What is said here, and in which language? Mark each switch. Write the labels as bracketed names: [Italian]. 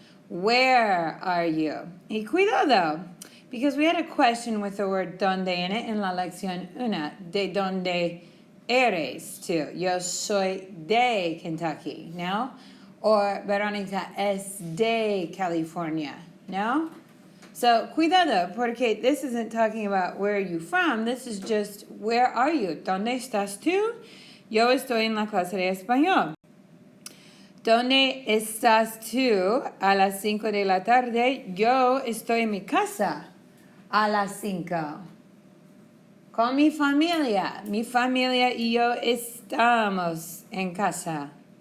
[English] Where are you? [Spanish] Y cuidado, [English] because we had a question with the word donde in it [Spanish] en la lección 1. ¿De dónde eres tú? Yo soy de Kentucky, ¿no? Or Verónica es de California, ¿no? [English] So, [Spanish] cuidado, porque [English] this isn't talking about where are you from. This is just where are you? [Spanish] ¿Dónde estás tú? Yo estoy en la clase de español. ¿Dónde estás tú a las 5 de la tarde? Yo estoy en mi casa a las 5. Con mi familia. Mi familia y yo estamos en casa.